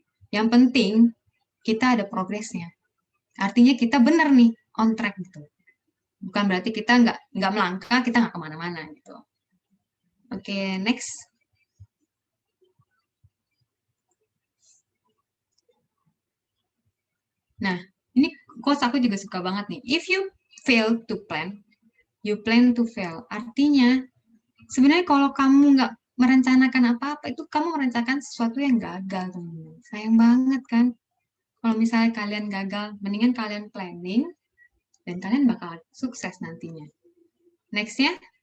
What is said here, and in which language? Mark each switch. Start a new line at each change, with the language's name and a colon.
Indonesian: Yang penting, kita ada progresnya. Artinya kita benar nih,
English: on track
Indonesian: gitu. Bukan berarti kita nggak melangkah, kita nggak kemana-mana gitu. Oke, next. Nah, ini quotes aku juga suka banget nih.
English: If you fail to plan, you plan to fail.
Indonesian: Artinya, sebenarnya kalau kamu nggak merencanakan apa-apa, itu kamu merencanakan sesuatu yang gagal, teman-teman. Sayang banget kan? Kalau misalnya kalian gagal, mendingan kalian planning, dan kalian bakal sukses nantinya. Next-nya.